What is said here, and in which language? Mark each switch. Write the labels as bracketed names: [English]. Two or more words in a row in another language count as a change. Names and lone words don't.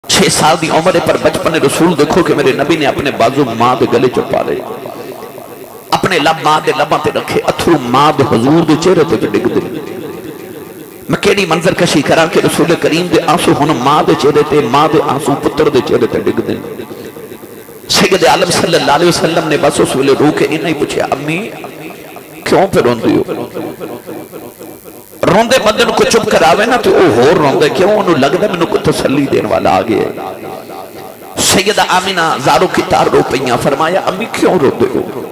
[Punjabi] 6 سال دی عمر پر بچپن رسول دیکھو کہ میرے نبی نے اپنے بازو ماں دے گلے چپا لے، اپنے لب ماں دے لباں تے رکھے، اتھرو ماں دے حضور دے چہرے تے ڈگ دے۔ میں کیڑی منظر کشی کرا کہ رسول کریم دے آنسو ہن ماں دے چہرے تے، ماں دے آنسو پتر دے چہرے تے ڈگ دے۔ سید عالم [Arabic] صلی اللہ علیہ وسلم [Punjabi] نے بس اس ویلے رو کے انہیں ہی پوچھا، امی کیوں پہ روندی ہو؟ روندے بندے کو چپ کراوے نا تو وہ ہور روندے، کیوں انہوں لگتا ہے میں کو تسلی دین والا آگے ہے۔ سیدہ آمینہ زاروں کی تار رو پہیاں، فرمایا امی کیوں روندے ہو؟